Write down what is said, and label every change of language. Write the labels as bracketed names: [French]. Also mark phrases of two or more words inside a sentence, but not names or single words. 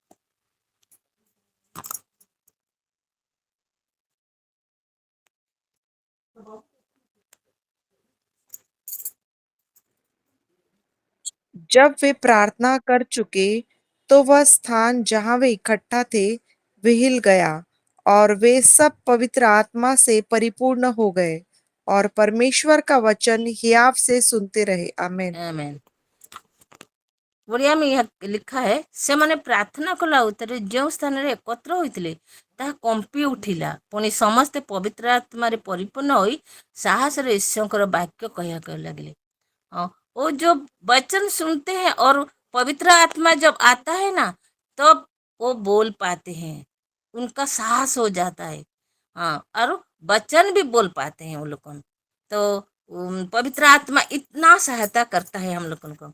[Hindi] जब वे प्रार्थना कर चुके, तो वह स्थान जहाँ वे इकट्ठा थे वह हिल गया, और वे सब पवित्र आत्मा से परिपूर्ण हो गए और परमेश्वर का वचन हियाव से सुनते रहे। आमेन। आमेन। ओडिया में यह लिखा है, [Odia] ସେମାନେ ପ୍ରାର୍ଥନା କଲା ଉତ୍ତରେ ଯେଉଁ ସ୍ଥାନରେ ଏକତ୍ର ହୋଇଥିଲେ ତାହା କମ୍ପି ଉଠିଲା, ପୁଣି ସମସ୍ତେ ପବିତ୍ର ଆତ୍ମାରେ ପରିପୂର୍ଣ୍ଣ ହୋଇ ସାହସରେ ଈଶ୍ୱରଙ୍କର ବାକ୍ୟ କହିବାକୁ ଲାଗିଲେ। [Hindi] वो जो वचन सुनते हैं और पवित्र आत्मा जब आता है ना, तब वो बोल पाते हैं, उनका साहस हो जाता है। हाँ, और वचन भी बोल पाते हैं वो लोग। तो पवित्र आत्मा इतना सहायता करता है हम लोगों को।